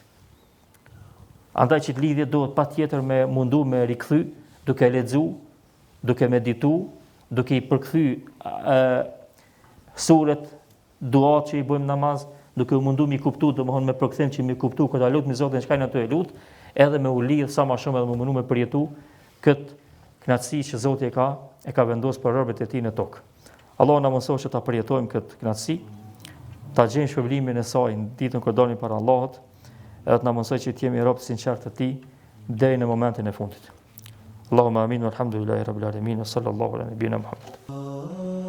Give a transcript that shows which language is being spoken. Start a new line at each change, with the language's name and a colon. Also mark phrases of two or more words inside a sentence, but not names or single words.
Albanian: Andaj çit lidhje duhet patjetër me mundu me rikthy, duke lexu, duke meditu, duke i përkthy suret, duat që i bëjmë namaz, duke u mundu mi kuptu, domethënë me përkthim që mi kuptu këtë lutje me Zotin çka na të lut, edhe me u lidh sa më shumë edhe me mundu me përjetu këtë kënaqësi që Zoti e ka vendosur për robët e tij në tokë. Allah na mëson që ta përjetojmë këtë kënaqësi, ta gjejmë shpërblimin e saj në ditën kur dalim para Allahut, edhe të na mësoj që të jemi robë të sinqertë të tij deri në momentin e fundit.
Arabic: اللهم آمين والحمد لله رب العالمين وصلى الله على نبينا محمد.